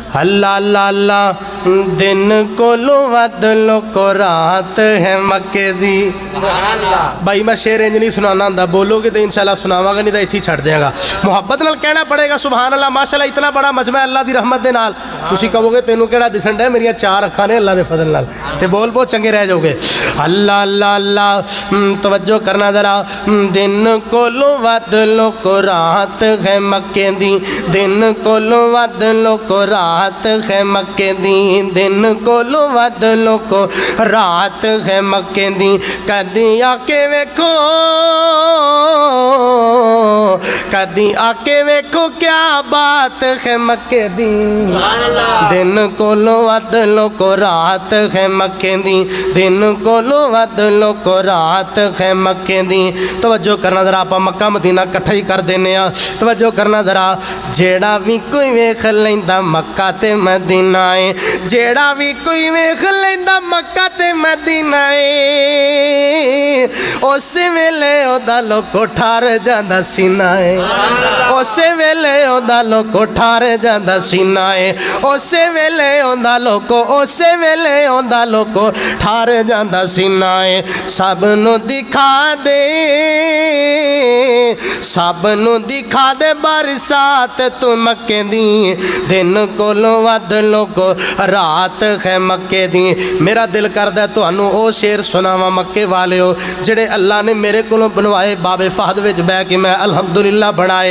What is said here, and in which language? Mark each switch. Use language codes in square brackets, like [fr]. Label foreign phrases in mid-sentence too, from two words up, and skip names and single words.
[pa] اللہ اللہ اللہ دن کولو ود لوکو رات ہے مکے دی. بھائی میں شعر انج نہیں سنانا ہوندا, بولو گے تو انشاءاللہ سناواں گا, نہیں تو ایتھے ہی چھڑ دیاں گا. محبت نال کہنا پڑے گا [ar] سبحان اللہ ماشاءاللہ. [pa] اتنا بڑا مجمع ہے اللہ دی رحمت دے نال. تسی کہو گے تینوں کیڑا دسن ڈے, میری 4 اکھاں نے اللہ دے فضل نال, تے بول بہت چنگے رہ جاؤ گے. اللہ اللہ اللہ توجہ کرنا ذرا. دن کولو ود لوکو رات ہے مکے دی, دن کولو ود لوکو رات ہے مکے دی, دن کولو ود لوکو رات ہے مکے دی. کدی آ کے ویکھو, کدی آ کے ویکھو کیا بات ہے مکے دی. دن کولو ود لوکو رات ہے مکے دی, دن کولو ود لوکو رات ہے مکے دی. توجہ کرنا ذرا, آپ مکہ مدینہ کٹھا ہی کر دینے آ. توجہ کرنا ذرا. جیڑا بھی کوئی ویکھ لیندا مکہ تے مدینہ ہے, جیڑا بھی کوئی ویکھ لیندا مکہ تے مدینہ ہے, اس ویلے او دا لوکو ٹھار جاندا سینہ ہے, اس ویلے او دا لوکو ٹھار جاندا سینہ ہے, اس ویلے او دا لوکو, اس ویلے او دا لوکو ٹھار جاندا سینہ ہے. سب نو دکھا دے, سب نو دکھا دے برسات تو مکے دی, دن کولو ود لوکو رات ہے مکے دی. میرا دل کردا تو انو او شعر سناواں مکے والے ہو جڑے اللہ نے میرے کولوں بنوائے باب فہد وچ بہ کے میں الحمدللہ بنائے.